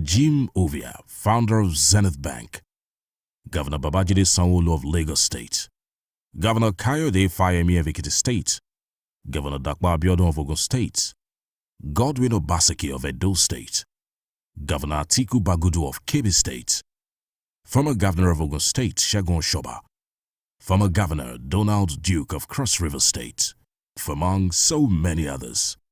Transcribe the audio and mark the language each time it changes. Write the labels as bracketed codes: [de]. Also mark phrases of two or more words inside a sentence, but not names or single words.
[en] Jim Ovia, founder of Zenith Bank, Governor Babajide Sanwo-Olu of Lagos State, Governor Kayode Fayemi of Ekiti State, Governor Dakwa Abiodun of Ogun State, Godwin Obaseki of Edo State, Governor Atiku Bagudu of Kebbi State, former Governor of Ogun State Segun Oshoba, former Governor Donald Duke of Cross River State, among so many others.